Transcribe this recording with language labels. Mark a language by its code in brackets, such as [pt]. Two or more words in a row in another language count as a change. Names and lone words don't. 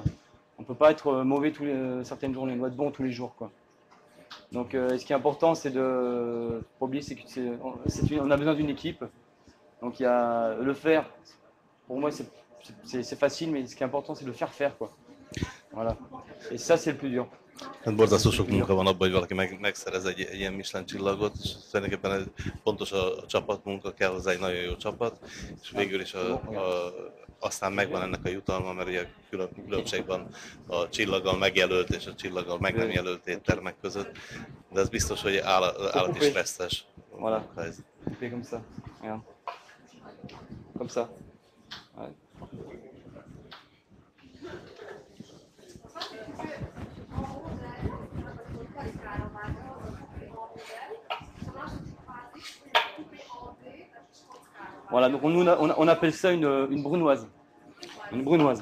[fr] On peut pas être mauvais certaines journées, on doit être bon tous les jours, quoi. Donc, ce qui est important, c'est de pas oublier, on a besoin d'une équipe. Donc, il y a le faire. Pour moi, c'est facile, mais ce qui est important, c'est de le faire, quoi. Voilà. Et ça, c'est le plus dur. [hu] Hát borzasztó sok munka van abban, hogy valaki megszerez egy ilyen Michelin csillagot, és tulajdonképpen fontos a csapatmunka, kell hozzá egy nagyon jó csapat, és végül is aztán megvan ennek a jutalma, mert ugye különbség van a csillaggal megjelölt és a csillaggal meg nem jelölt éttermek között, de ez biztos, hogy állati stresszes munka ez. [fr] Comme ça. Regarde. Comme ça. Ouais. Voilà, donc on appelle ça une brunoise. Une brunoise.